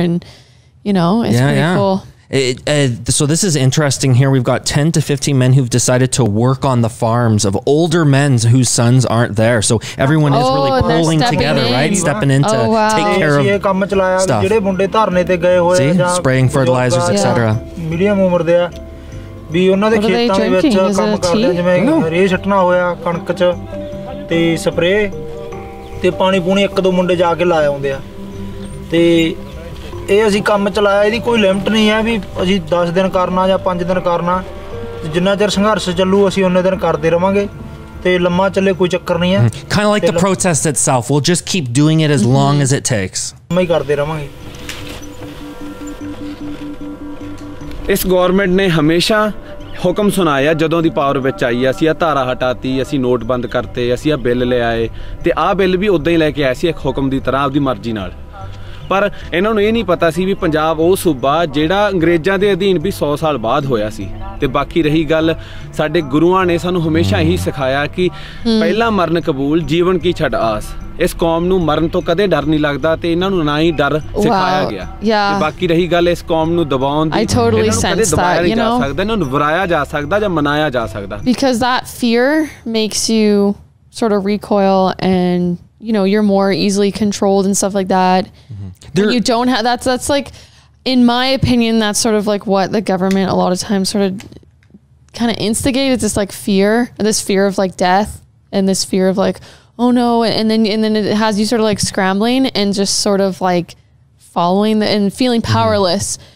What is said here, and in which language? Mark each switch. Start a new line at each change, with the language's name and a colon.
English: And you know, it's pretty cool. So this is interesting here. We've got 10 to 15 men who've decided to work on the farms of older men whose sons aren't there. So everyone is really pulling together, right? Stepping in to take care of stuff. See? Spraying fertilizers, etc.
Punjabi: Medium ਉਮਰ ਦੇ ਆ ਵੀ ਉਹਨਾਂ ਦੇ ਖੇਤਾਂ ਦੇ ਵਿੱਚ ਕੰਮ ਕਰਦੇ ਆ ਜਿਵੇਂ ਰੇ ਛੱਟਣਾ ਹੋਇਆ ਕਣਕ 'ਚ ਤੇ ਸਪਰੇ ਤੇ ਪਾਣੀ ਪੂਣੀ ਇੱਕ ਦੋ ਮੁੰਡੇ ਜਾ ਕੇ ਲਾ ਆਉਂਦੇ ਆ ਤੇ ਇਹ ਅਸੀਂ ਕੰਮ ਚਲਾਇਆ ਇਹਦੀ ਕੋਈ ਲਿਮਟ ਨਹੀਂ ਹੈ ਵੀ ਅਸੀਂ 10 ਦਿਨ ਕਰਨਾ ਜਾਂ 5 ਦਿਨ ਕਰਨਾ ਜਿੰਨਾ ਚਿਰ ਸੰਘਰਸ਼ ਚੱਲੂ ਅਸੀਂ ਉਹਨੇ ਦਿਨ ਕਰਦੇ ਰਵਾਂਗੇ ਤੇ ਲੰਮਾ ਚੱਲੇ ਕੋਈ ਚੱਕਰ ਨਹੀਂ ਹੈ.
English: Kind of like the protest itself. We'll just keep doing it as long as it takes.
Punjabi: ਮੈਂ ਕਰਦੇ ਰਵਾਂਗੇ. ਇਸ ਗਵਰਨਮੈਂਟ ਨੇ ਹਮੇਸ਼ਾ ਹੁਕਮ ਸੁਣਾਇਆ ਜਦੋਂ ਦੀ ਪਾਵਰ ਵਿੱਚ ਆਈ ਅਸੀਂ ਆ ਧਾਰਾ ਹਟਾਤੀ ਅਸੀਂ ਨੋਟ ਬੰਦ ਕਰਤੇ ਅਸੀਂ ਆ ਬਿੱਲ ਲੈ ਆਏ ਤੇ ਆ ਬਿੱਲ ਵੀ ਉਦਾਂ ਹੀ ਲੈ ਕੇ ਆਏ ਸੀ ਇੱਕ ਹੁਕਮ ਦੀ ਤਰ੍ਹਾਂ ਆਪਦੀ ਮਰਜ਼ੀ ਨਾਲ. ਪਰ ਇਹਨਾਂ ਨੂੰ ਇਹ ਨਹੀਂ ਪਤਾ ਸੀ ਵੀ ਪੰਜਾਬ ਉਹ ਸੂਬਾ ਜਿਹੜਾ ਅੰਗਰੇਜ਼ਾਂ ਦੇ ਅਧੀਨ ਵੀ 100 ਸਾਲ ਬਾਅਦ ਹੋਇਆ ਸੀ. ਤੇ ਬਾਕੀ ਰਹੀ ਗੱਲ ਸਾਡੇ ਗੁਰੂਆਂ ਨੇ ਸਾਨੂੰ ਹਮੇਸ਼ਾ ਇਹੀ ਸਿਖਾਇਆ ਕਿ ਪਹਿਲਾ ਮਰਨ ਕਬੂਲ ਜੀਵਨ ਕੀ ਛੱਡ ਆਸ. ਇਸ ਕੌਮ ਨੂੰ ਮਰਨ ਤੋਂ ਕਦੇ ਡਰ ਨਹੀਂ ਲੱਗਦਾ ਤੇ ਇਹਨਾਂ ਨੂੰ ਨਾ ਹੀ ਡਰ ਸਿਖਾਇਆ ਗਿਆ. ਤੇ ਬਾਕੀ ਰਹੀ ਗੱਲ ਇਸ ਕੌਮ ਨੂੰ ਦਬਾਉਣ ਦੀ ਇਹਨਾਂ ਨੂੰ ਕਦੇ ਦਬਾਇਆ ਨਹੀਂ ਜਾ ਸਕਦਾ ਇਹਨਾਂ ਨੂੰ ਵਰਾਇਆ ਜਾ ਸਕਦਾ ਜਾਂ ਮਨਾਇਆ ਜਾ ਸਕਦਾ.
English: Because that fear makes you sort of recoil and you know you're more easily controlled and stuff like that. You don't have that's like, in my opinion, that's sort of like what the government a lot of times sort of kind of instigates, this like fear, this fear of like death and this fear of like, oh no, and then it has you sort of like scrambling and just sort of like following and feeling powerless.